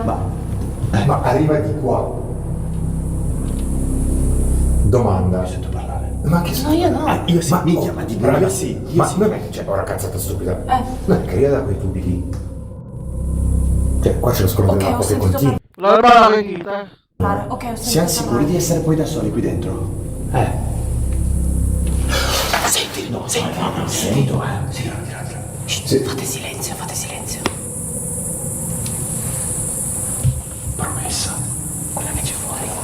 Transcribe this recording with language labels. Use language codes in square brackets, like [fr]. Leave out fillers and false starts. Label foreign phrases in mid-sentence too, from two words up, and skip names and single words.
[it] Ma arriva di qua. Domanda. Sento parlare. Ma che No, io no. Io sì, Ma minchia, ma di raga, io sì. Ma non è che c'è ora cazzata stupida. Non è che arriva da quei tubi lì. Cioè, qua c'è lo scorro Ok, dell'acqua ho che sentito continua. [tl] Wala ba nakikita? [it] parlare. Ok, ho sentito Siamo sicuri parlare. di essere poi da soli qui dentro? Senti, no, senti, no, sentito, Sì, Sì. Fate silenzio, fate silenzio. promessa. Quella che c'è fuori.